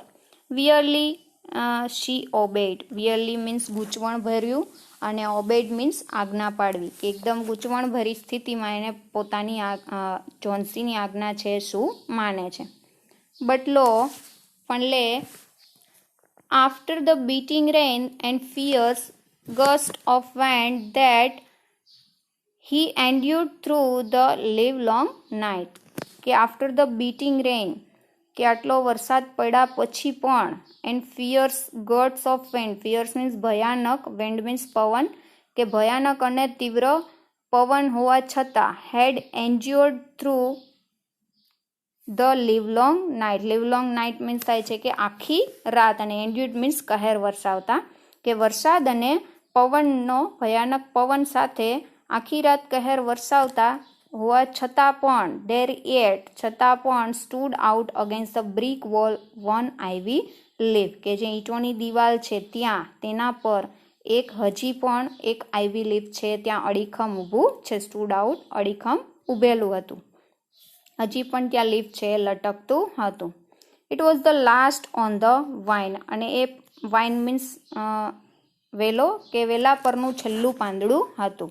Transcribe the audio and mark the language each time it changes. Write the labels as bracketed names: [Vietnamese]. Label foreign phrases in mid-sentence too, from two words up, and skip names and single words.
[English] wearily she obeyed, wearily means [Gujarati] ગૂંચવણ ભર્યું, અને [English] obeyed means [Gujarati] આજ્ઞા પાડવી, કે એકદમ ગૂંચવણ ભરી સ્થિતિમાં એને પોતાની જોન્સીની આજ્ઞા છે શું માને છે. [English] but lo, [Gujarati] પણ લે, [English] after the beating rain and fierce gust of wind that he endured through the livelong night. કે after the beating rain, [Gujarati] કે આટલો વરસાદ પડ્યા પછી પણ, [English] and fierce gusts of wind, fierce means ભયાનક, wind means પવન, [Gujarati] કે ભયાનક અને તીવ્ર પવન હોવા છતાં [English] had endured through the livelong night. livelong night means [Gujarati] થાય છે કે આખી રાત, અને [English] endured means [Gujarati] કહેર વરસાવતા, કે વરસાદ અને પવનનો ભયાનક પવન સાથે આખી રાત કહેર વરસાવતા હોવા છતાં પણ [English] there yet, [Gujarati] છતાં પણ [English] stood out against the brick wall one ivy leaf, [Gujarati] કે જે ઈંટોની દિવાલ છે ત્યાં તેના પર હજી પણ એક [English] ivy leaf [Gujarati] છે ત્યાં અડીખમ ઊભું છે. [English] stood out, [Gujarati] અડીખમ ઊભેલું હતું, હજી પણ ત્યાં લીફ છે લટકતું હતું. [English] it was the last on the vine, [Gujarati] અને એ [English] vine means [Gujarati] વેલો, કે વેલા પરનું છેલ્લું પાંદડું હતું.